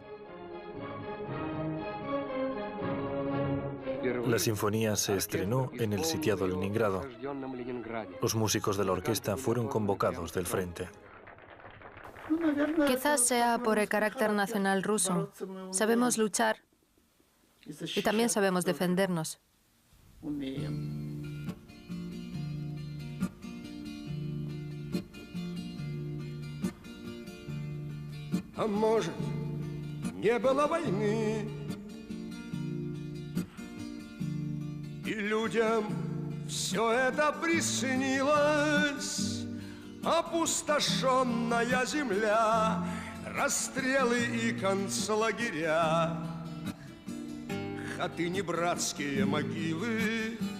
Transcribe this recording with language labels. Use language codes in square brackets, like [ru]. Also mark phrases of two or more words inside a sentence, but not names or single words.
[es] La sinfonía se estrenó en el sitiado Leningrado. Los músicos de la orquesta fueron convocados del frente. Quizás sea por el carácter nacional ruso. Sabemos luchar y también sabemos defendernos. [ru] А может, не было войны, и людям все это приснилось, опустошенная земля, расстрелы и концлагеря, хатыни братские могилы.